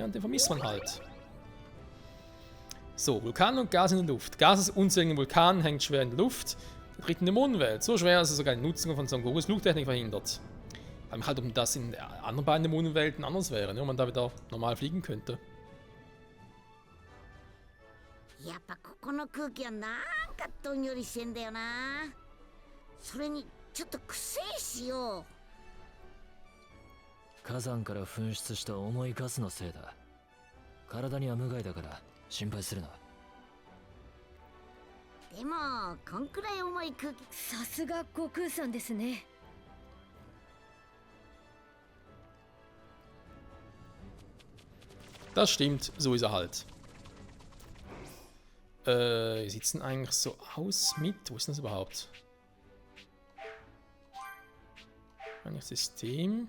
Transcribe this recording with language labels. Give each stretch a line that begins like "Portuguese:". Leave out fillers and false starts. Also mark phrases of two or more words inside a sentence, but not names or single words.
German: Und den vermisst man halt. So, Vulkan und Gas in der Luft. Gas ist unzähligen Vulkan, hängt schwer in der Luft. Tritt in die Mondwelt. So schwer, dass es sogar die Nutzung von Son Gokus Flugtechnik verhindert. Ich frage mich halt, ob das in anderen beiden Mondwelten anders wäre, ne? Ob man da wieder normal fliegen könnte.
Japanese: やっぱここの空気はなんかどんよりしてんだよな。それにちょっとくせえしよ。火山から噴出した重いガスのせいだ。体には無害だから心配するな。でもこんくらい重い空気。さすが悟空さんですね。
German: Das stimmt, so ist er halt. Wie sieht es denn eigentlich so aus mit? Wo ist denn das überhaupt? Eigentlich System.